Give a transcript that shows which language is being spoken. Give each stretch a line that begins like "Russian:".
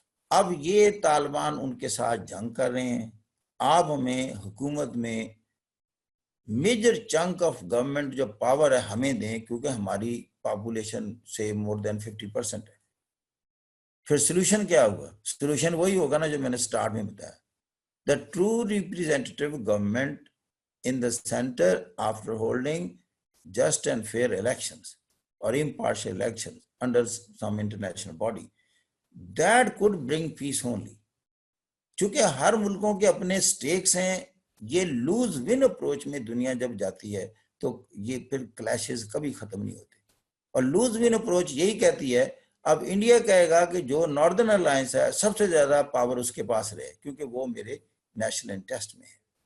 Urdu: اب یہ طالبان ان کے ساتھ جنگ کر رہے ہیں. آپ ہمیں حکومت میں
English: major chunk of government
Urdu: جو پاور ہے ہمیں دیں, کیونکہ ہماری پاپولیشن سے
English: more than 50%
Urdu: ہے. پھر سلوشن کیا ہوگا؟ سلوشن وہی ہوگا نا جو میں نے سٹارٹ میں بتایا.
English: The true representative government in the center after holding just and fair elections or impartial elections under some international body, that could bring peace only.
Urdu: چونکہ ہر ملکوں کے اپنے سٹیکس ہیں, یہ لوز ون اپروچ میں دنیا جب جاتی ہے تو یہ پھر کلیشز کبھی ختم نہیں ہوتے. اور لوز ون اپروچ یہی کہتی ہے, اب انڈیا کہے گا کہ جو ناردرن الائنس ہے سب سے زیادہ پاور اس کے پاس رہے کیونکہ وہ میرے نیشنل انٹرسٹ میں ہے.